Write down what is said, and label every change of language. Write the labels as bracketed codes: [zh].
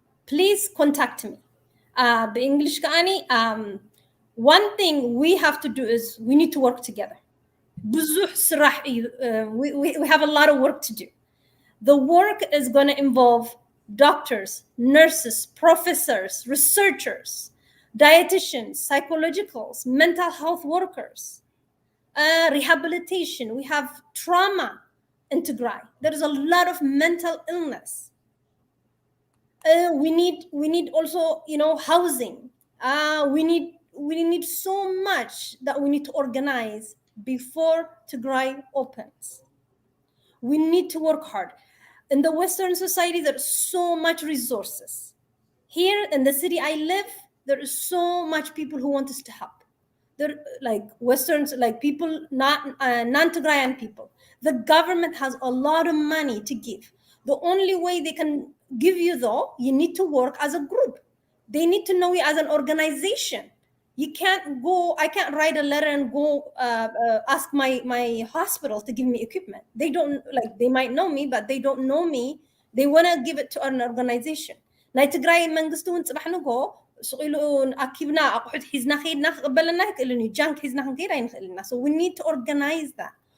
[en] please contact me [ti] በእንግሊሽ ከኣኒ [en] one thing we have to do is we need to work together [ti] ብዙሕ ስራሕ እዩ [en] we have a lot of work to do the work is going to involve doctors nurses professors researchers dietitians psychologicals mental health workers rehabilitation we have trauma in Tigray. There is a lot of mental illness. We need also, housing. We need so much that we need to organize before Tigray opens. We need to work hard. In the Western society, there's so much resources. Here in the city I live, There is so much people who want us to help. They're like Westerns, like people, not non-Tigrayan people. The government has a lot of money to give. The only way they can give you, though, you need to work as a group. They need to know you as an organization. You can't go, I can't write a letter and go ask my hospital to give me equipment. They don't, like, they might know me, but they don't know me. They want to give it to an organization. [ti] ናይ ትግራይ መንግስቲ እውን ፅባሕ ንጎ ስቂሉ ኣኪብና ኣቑሑት ሒዝና ከይድና ክቕበለና ይክእልን እዩ ጃንክ ሒዝና ክንከይድ ኣይንክእልና [en] so we need to organize that.